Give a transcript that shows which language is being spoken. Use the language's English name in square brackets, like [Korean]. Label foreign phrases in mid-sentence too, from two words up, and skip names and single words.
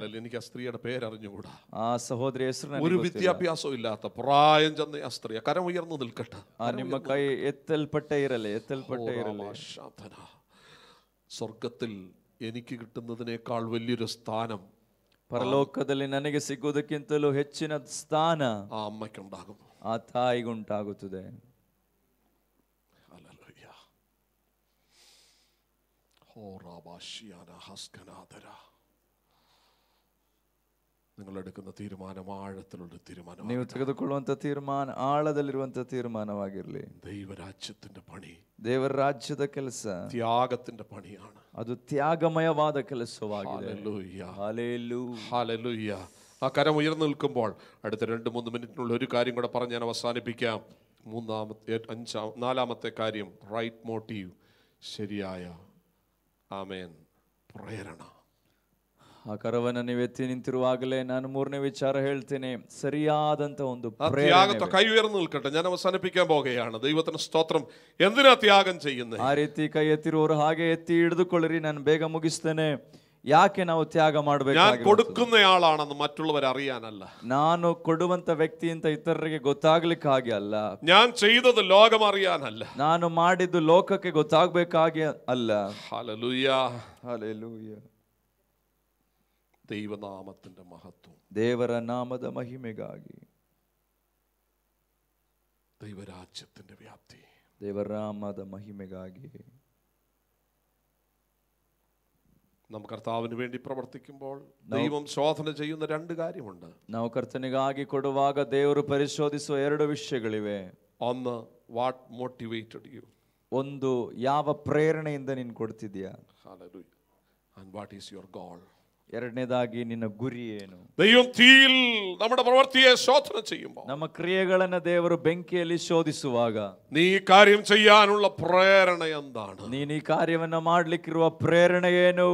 [Malayalam] എനിക്ക് ആ സ്ത്രീയുടെ പേരറിഞ്ഞുകൂടാ. [Kannada] ಆ ಸಹೋದರಿ ಹೆಸರು [Malayalam] ഒരു വിദ്യാഭ്യാസവും ഇല്ലാത്ത പ്രായം ചെന്ന ആ സ്ത്രീ കരം ഉയർന്നു നിൽക്കട്ടെ. [Kannada] ನಿಮ್ಮ ಕೈ ಎತ್ತಲ್ಪಟ್ಟೆ ಇರಲಿ. [Malayalam] സ്വർഗത്തിൽ എനിക്ക് കിട്ടുന്നതിനേക്കാൾ വലിയൊരു സ്ഥാനം [Kannada] ಪರಲೋಕದಲ್ಲಿ ನನಗೆ ಸಿಗುವುದಕ್ಕಿಂತಲೂ ಹೆಚ್ಚಿನ ಸ್ಥಾನ [Malayalam] ആ അമ്മയ്ക്കുണ്ടാകും, [Kannada] ಆ ತಾಯಿಗುಂಟಾಗುತ್ತದೆ. [Malayalam] നിങ്ങൾ എടുക്കുന്ന തീരുമാനം ആഴത്തിലുള്ള തീരുമാനം. [Kannada] ನೀವು ತೆಗೆದುಕೊಳ್ಳುವಂತ ತೀರ್ಮಾನ ಆಳದಲ್ಲಿರುವಂತ ತೀರ್ಮಾನವಾಗಿರಲಿ. [Malayalam] ദൈവരാജ്യത്തിന്റെ പണി, [Kannada] ದೇವರ ರಾಜ್ಯದ ಕೆಲಸ [Malayalam] ത്യാഗത്തിന്റെ പണിയാണ്. [Kannada] ಅದು ತ್ಯಾಗಮಯವಾದ ಕೆಲಸವಾಗಿದೆ. [Malayalam] ഹല്ലേലൂയ, [Kannada] ಹಲ್ಲೆಲೂಯಾ. [Malayalam] ഹല്ലേലൂയ. ആ കരം ഉയർന്നു നിൽക്കുമ്പോൾ അടുത്ത 2-3 മിനിറ്റിനുള്ള ഒരു കാര്യം കൂടെ പറഞ്ഞ് ഞാൻ അവസാനിപ്പിക്കാം. നാലാമത്തെ കാര്യം, [English] right motive, [Malayalam] ശരിയായ ആമേൻ പ്രേരണ. [Kannada] ಆ ಕರವನ್ನ ನೀವು ಎತ್ತಿ ನಿಂತಿರುವಾಗಲೇ ನಾನು 3ನೇ ವಿಚಾರ ಹೇಳ್ತೇನೆ, ಸರಿಯಾದಂತ ಒಂದು [Malayalam] ത്യാഗത്തെ കൈ ഉയർന്നു നിൽക്കട്ടെ. ഞാൻ അവസാനിപ്പിക്കാൻ പോകുകയാണ്. ദൈവത്തിന് സ്തോത്രം. എന്തിനാ ത്യാഗം ചെയ്യുന്നത്? [Kannada] ಆ ರೀತಿ ಕೈ ಎತ್ತಿರುವವರು ಹಾಗೆ ಎತ್ತಿ ಹಿಡಿದುಕೊಳ್ಳಿರಿ, ನಾನು ಬೇಗ ಮುಗಿಸ್ತೇನೆ. ಯಾಕೆ ನಾವು ತ್ಯಾಗ ಮಾಡಬೇಕು? [Malayalam] ഞാൻ കൊടുക്കുന്നയാളാണെന്ന് മറ്റുള്ളവർ അറിയാനല്ല, [Kannada] ನಾನು ಕೊಡುವಂತ ವ್ಯಕ್ತಿ ಅಂತ ಇತರರಿಗೆ ಗೊತ್ತಾಗ್ಲಿಕ್ಕಾಗಿ ಅಲ್ಲ, [Malayalam] ഞാൻ ചെയ്തത് ലോകം അറിയാനല്ല, [Kannada] ನಾನು ಮಾಡಿದ್ದು ಲೋಕಕ್ಕೆ ಗೊತ್ತಾಗಬೇಕಾಗಿ ಅಲ್ಲ. [Malayalam] ഹല്ലേലൂയ, [Kannada] ಹಲ್ಲೆಲೂಯ. [Malayalam] ദൈവനാമത്തിന്റെ മഹത്വം, [Kannada] ದೇವರ ನಾಮದ ಮಹಿಮೆಗಾಗಿ, [Malayalam] ദൈവരാജ്യത്തിന്റെ വ്യാപ്തി, [Kannada] ದೇವರ ನಾಮದ ಮಹಿಮೆಗಾಗಿ. [Malayalam] നാം കർത്താവിന് വേണ്ടി പ്രവർത്തിക്കുമ്പോൾ ദൈവം ശോധന ചെയ്യുന്ന 2 കാര്യമുണ്ട്. [Kannada] ನಾವು ಕರ್ತನಿಗಾಗಿ ಕೊಡುವಾಗ ದೇವರು ಪರಿಶೋಧಿಸುವ 2 ವಿಷಯಗಳಿವೆ. [Malayalam] ഒന്ന്, [English] what motivated you, [Kannada] ಒಂದು, ಯಾವ ಪ್ರೇರಣೆಯಿಂದ ನೀನು ಕೊಡ್ತಿದ್ಯಾ. [English] ഹല്ലേലൂയ. and what is your goal. [Kannada] ಎರಡನೇದಾಗಿ ನಿನ್ನ ಗುರಿ ಏನು. [Malayalam] ദൈവം തീയിൽ നമ്മുടെ പ്രവൃത്തിയെ ശോധന ചെയ്യുമ്പോൾ, [Kannada] ನಮ್ಮ ಕ್ರಿಯೆಗಳನ್ನ ದೇವರು ಬೆಂಕಿಯಲ್ಲಿ ಶೋಧಿಸುವಾಗ, [Malayalam] നീ ഈ കാര്യം ചെയ്യാനുള്ള പ്രേരണ എന്താണ്? [Kannada] ನೀನು ಈ ಕಾರ್ಯವನ್ನ ಮಾಡ್ಲಿಕ್ಕಿರುವ ಪ್ರೇರಣೆ ಏನು.